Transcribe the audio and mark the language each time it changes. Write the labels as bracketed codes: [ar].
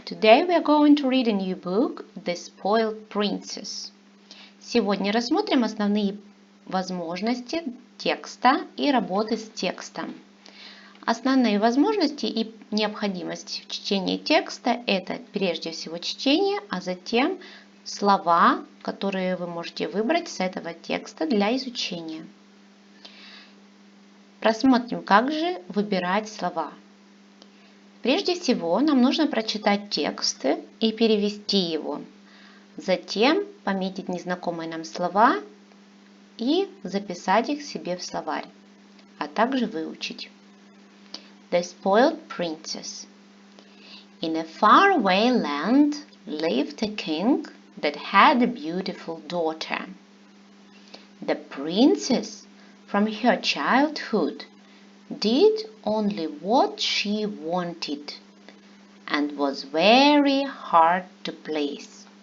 [en] Today we are going to read a new book, The Spoiled Princess. [ru] Сегодня рассмотрим основные возможности текста и работы с текстом. Основные возможности и необходимость в чтении текста – это прежде всего чтение, а затем слова, которые вы можете выбрать с этого текста для изучения. Просмотрим, как же выбирать слова. Прежде всего, нам нужно прочитать текст и перевести его. Затем пометить незнакомые нам слова и записать их себе в словарь, а также выучить. [en] The Spoiled Princess. In a faraway land lived a king that had a beautiful daughter. The princess, from her childhood, did only what she wanted and was very hard to please.